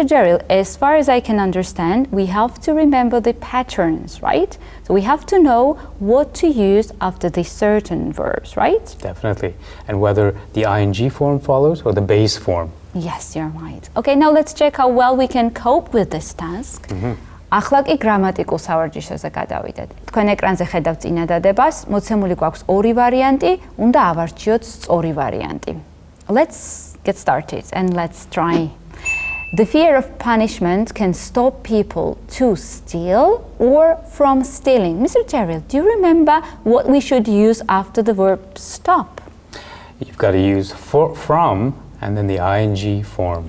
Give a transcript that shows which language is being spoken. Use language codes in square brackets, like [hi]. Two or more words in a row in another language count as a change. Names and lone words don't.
[en] Derill, as far as I can understand, we have to remember the patterns, right? So we have to know what to use after the certain verbs, right? Definitely. And whether the ing form follows or the base form. Yes, you're right. Okay, now let's check how well we can cope with this task. [ka] ახლა გრამატიკულ სავარჯიშოზე გადავიდეთ. თქვენ ეკრანზე ხედავთ წინადადებას, მოცემული გვაქვს 2 ვარიანტი, უნდა ავარჩიოთ სწორი ვარიანტი. [en] Let's get started and let's try. The fear of punishment can stop people to steal or from stealing. Mr. Derill, do you remember what we should use after the verb stop? You've got to use from and then the ing form.